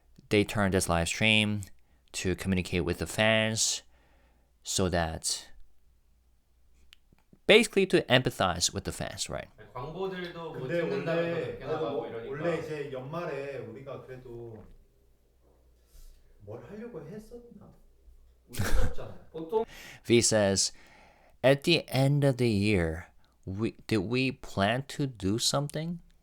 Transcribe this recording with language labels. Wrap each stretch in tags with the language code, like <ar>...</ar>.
<en>they turned this live stream to communicate with the fans so that basically to empathize with the fans, right?</en> <ko>광고들도 뭐 근데 찍는다면서 그렇게 나가고 원래 이러니까. 원래 이제 연말에 우리가 그래도 뭘 하려고 했었나? 우리 했었잖아요. 보통</ko> <en>V says, at the end of the year, did we plan to do something?</en>